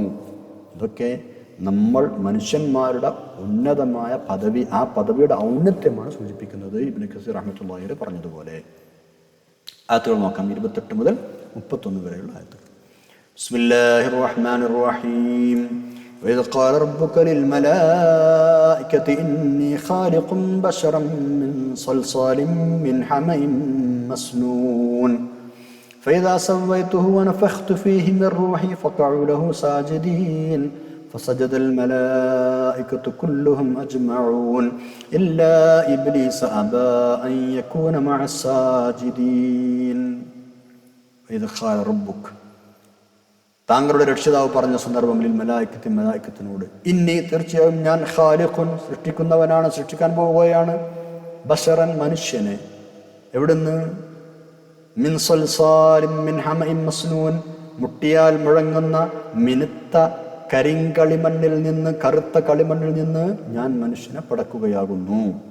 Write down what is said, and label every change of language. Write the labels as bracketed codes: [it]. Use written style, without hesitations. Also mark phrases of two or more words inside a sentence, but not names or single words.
[ml] ഇതൊക്കെ നമ്മൾ മനുഷ്യന്മാരുടെ ഉന്നതമായ പദവി, ആ പദവിയുടെ ഔന്നത്യമാണ് സൂചിപ്പിക്കുന്നത്. ഇബ്നു കസീർ [ar] رحمة الله عليه [ml] പറഞ്ഞതുപോലെ ആയത്തുകൾ നോക്കാം. 28 മുതൽ 31 വരെയുള്ള ആയത്തുകൾ. [ar] بسم الله الرحمن الرحيم. وإذ قال ربك للملائكة إني خالق بشرا من صلصال من حمإ مسنون فإذا سويته ونفخت فيه من روحي فقعوا له ساجدين فسجد الملائكة كلهم أجمعون إلا إبليس أبى أن يكون مع الساجدين وإذ قال ربك [ml] താങ്കളുടെ രക്ഷിതാവ് പറഞ്ഞ സന്ദർഭങ്ങളിൽ മലായിക്കത്തിനോട്, ഇന്നി തീർച്ചയായും ഞാൻ ഖാലിഖുൻ സൃഷ്ടിക്കുന്നവനാണ്, സൃഷ്ടിക്കാൻ പോവുകയാണ്, ബശറൻ മനുഷ്യനെ. എവിടുന്ന്? [ar] من صلصال من حمإ مسنون [ml] മുട്ടിയാൽ മുഴങ്ങുന്ന മിനുത്ത കരിങ്കളിമണ്ണിൽ നിന്ന്, കറുത്ത കളിമണ്ണിൽ നിന്ന് ഞാൻ മനുഷ്യനെ പടക്കുകയാകുന്നു.